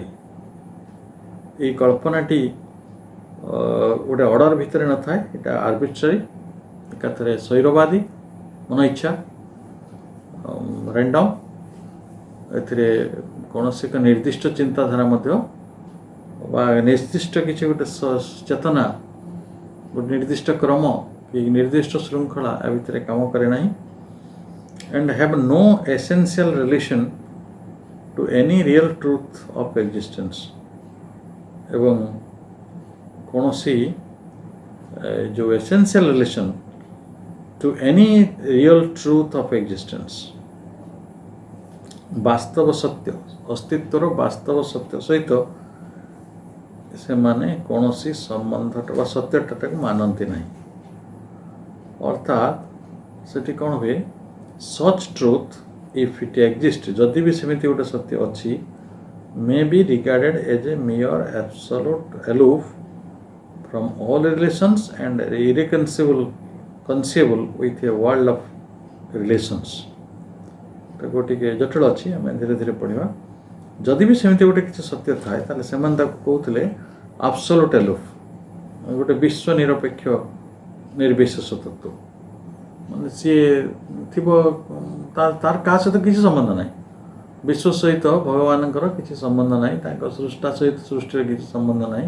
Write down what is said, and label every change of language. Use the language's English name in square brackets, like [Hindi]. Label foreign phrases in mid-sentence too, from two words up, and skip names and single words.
[Odia] ଏଇ କଳ୍ପନାଟି ଗୋଟେ ଅର୍ଡ଼ର ଭିତରେ ନଥାଏ, ଏଇଟା ଆର୍ବିଟ୍ରାରୀ, ଏକାଥରେ ସ୍ୱୈରବାଦୀ, ମନ ଇଚ୍ଛା, ର୍ୟାଣ୍ଡମ୍। ଏଥିରେ କୌଣସି ଏକ ନିର୍ଦ୍ଦିଷ୍ଟ ଚିନ୍ତାଧାରା ମଧ୍ୟ ବା ନିର୍ଦ୍ଦିଷ୍ଟ କିଛି ଗୋଟେ ଚେତନା, ଗୋଟେ ନିର୍ଦ୍ଦିଷ୍ଟ କ୍ରମ କି ନିର୍ଦ୍ଦିଷ୍ଟ ଶୃଙ୍ଖଳା ଆ ଭିତରେ କାମ କରେ ନାହିଁ। [English] and have no essential relation to any real truth of existence। [Odia] ଏବଂ କୌଣସି [English] जो essential relation to any real truth of existence, [Odia] ବାସ୍ତବ ସତ୍ୟ, ଅସ୍ତିତ୍ୱର ବାସ୍ତବ ସତ୍ୟ ସହିତ ସେମାନେ କୌଣସି ସମ୍ବନ୍ଧଟା ବା ସତ୍ୟଟାକୁ ମାନନ୍ତି ନାହିଁ। ଅର୍ଥାତ୍ ସେଠି କ'ଣ ହୁଏ, [English] such truth if it exists, [Odia] ଯଦି ବି ସେମିତି ଗୋଟେ ସତ୍ୟ ଅଛି, [English] may be regarded as a mere absolute aloof from all relations and irreconcilable with a world of relations। [Odia] ତାକୁ ଟିକେ ଜଟିଳ ଅଛି, ଆମେ ଧୀରେ ଧୀରେ ପଢ଼ିବା। ଯଦି ବି ସେମିତି ଗୋଟେ କିଛି ସତ୍ୟ ଥାଏ ତାହେଲେ ସେମାନେ ତାକୁ କହୁଥିଲେ [English] absolute aloof, [Odia] ଗୋଟେ ବିଶ୍ୱ ନିରପେକ୍ଷ ନିର୍ବିଶେଷ ତତ୍ତ୍ୱ। ମାନେ ସିଏ ଥିବ, ତାର କାହା ସହିତ କିଛି ସମ୍ବନ୍ଧ ନାହିଁ, ବିଶ୍ୱ ସହିତ ଭଗବାନଙ୍କର କିଛି ସମ୍ବନ୍ଧ ନାହିଁ, ତାଙ୍କ ସୃଷ୍ଟା ସହିତ ସୃଷ୍ଟିର କିଛି ସମ୍ବନ୍ଧ ନାହିଁ।